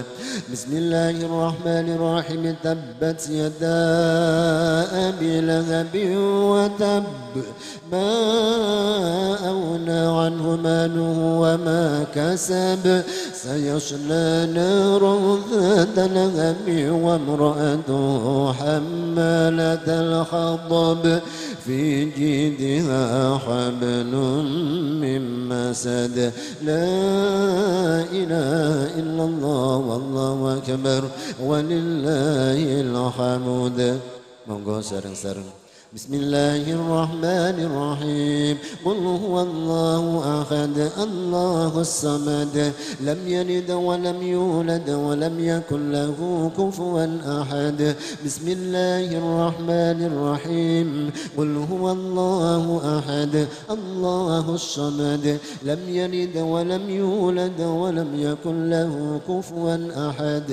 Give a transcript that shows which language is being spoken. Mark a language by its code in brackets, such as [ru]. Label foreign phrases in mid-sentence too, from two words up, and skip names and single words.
[ar] بسم الله الرحمن الرحيم تبت يدا أبي لهب وتب ما أغنى عنه ماله وما كسب سيصلى نارا ذات لهب وامرأته حمالة الحطب في جيدها حبل من مسد. لا إله إلا الله والله أكبر ولله الحمد. [jv] Monggo sareng-sareng. [ar] بسم الله الرحمن الرحيم قل هو الله أحد الله الصمد لم يلد ولم يولد ولم يكن له كفوا أحد. بسم الله الرحمن الرحيم قل هو الله أحد الله الصمد لم يلد ولم يولد ولم يكن له كفوا أحد.